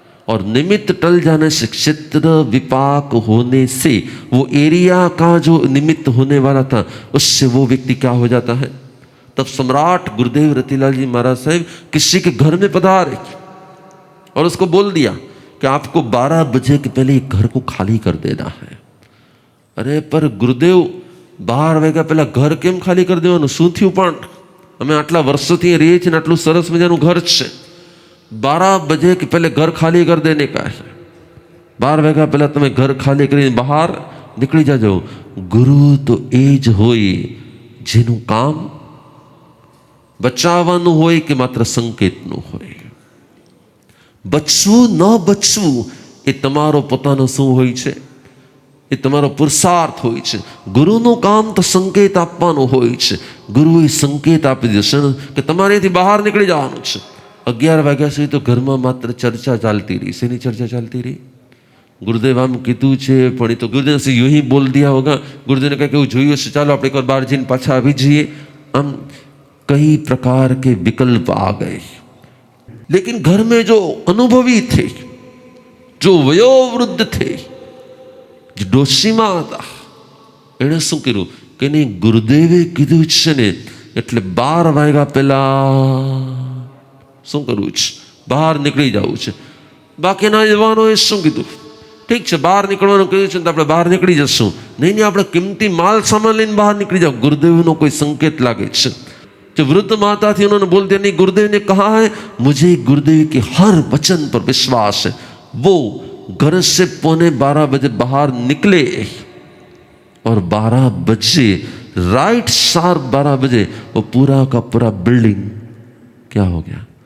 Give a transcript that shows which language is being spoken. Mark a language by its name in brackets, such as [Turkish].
[Hindi] और निमित्त टल जाने से, क्षेत्र विपाक होने से, वो एरिया का जो निमित्त होने वाला था उससे वो व्यक्ति क्या हो जाता है? तब सम्राट गुरुदेव रतिलाल जी महाराज साहब किसी के घर में पधारे और उसको बोल दिया कि आपको 12 बजे के पहले घर को खाली कर देना है। अरे पर गुरुदेव [Gujarati] 12 વાગ્યા પહેલા ઘર કેમ ખાલી કરી દેવાનું? શું થયું? પણ અમે આટલા વર્ષોથી રહીએ છીએ ને આટલું સરસ મજાનું ઘર છે, [Hindi] 12 बजे के पहले घर खाली कर देने का है। [Gujarati] 12 વાગ્યા પહેલા તમે घर ખાલી કરીને બહાર નીકળી જાજો। ગુરુ તો એ જ હોય જેનું કામ બચાવવાનું હોય કે માત્ર સંકેતનું હોય। બચવું ન બચવું એ તમારો પોતાનો શું હોય છે? એ તમારો પુરુષાર્થ હોય છે। ગુરુનું કામ તો સંકેત આપવાનું હોય છે। ગુરુએ સંકેત આપી દેશે કે તમારે અહીંથી બહાર નીકળી જવાનું છે। 11 વાગ્યા સુધી તો ઘરમાં માત્ર ચર્ચા ચાલતી रही। શેની ચર્ચા ચાલતી रही? गुरुदेव આમ કીધું છે, પણ એ તો ગુરુદેવ [Hindi] से यूं ही बोल दिया होगा। गुरुदेव ने कहा कि वो [Gujarati] જોયું હશે, ચાલો આપણે એક વાર બહાર જઈને પાછા આવી જઈએ। [Hindi] આમ कई प्रकार के विकल्प आ गए। लेकिन घर में जो अनुभवी थे, जो [Gujarati] वयोवृद्ध थे, जो ડોશીમાં હતા, એણે શું કર્યું કે નહીં, ગુરુદેવે કીધું છે ને એટલે 12 વાગ્યા પહેલા શું કરવું છે? બહાર નીકળી જવું છે। બાકી ના જવાનો એ શું કીધું? ઠીક છે, બહાર નીકળવાનું કહ્યું છે તો આપણે બહાર નીકળી જશું। નહીં નહીં, આપણે કિંમતી માલ સામાન લઈને બહાર નીકળી જાઓ। गुरुदेवનો कोई संकेत लागे છે। [Hindi] जो वृद्ध माता थी उन्होंने बोल दिया, नहीं, गुरुदेव ने कहा है, मुझे गुरुदेव के हर वचन पर विश्वास है। वो घर से 11:45 बजे बाहर निकले और 12 बजे राइट शार्प 12 बजे वो पूरा का पूरा बिल्डिंग क्या हो गया?